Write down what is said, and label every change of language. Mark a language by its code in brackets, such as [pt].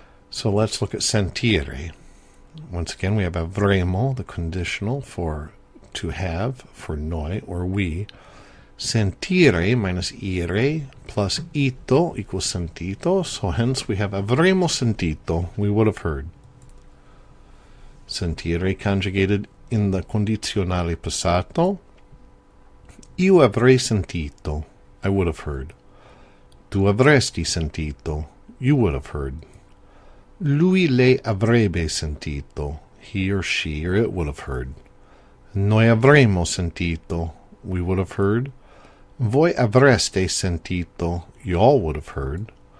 [en] So let's look at sentire. Once again, we have avremo, the conditional for to have, for noi, or we. Sentire minus ire plus ito equals sentito. So hence we have [it] avremo sentito, [en] we would have heard. Sentire conjugated in the condizionale passato. [it] Io avrei sentito, [en] I would have heard. [it] Tu avresti sentito, [en] you would have heard. [it] Lui, lei avrebbe sentito, [en] he or she or it would have heard. [it] Noi avremmo sentito, [en] we would have heard. [it] Voi avreste sentito, [en] y'all would have heard.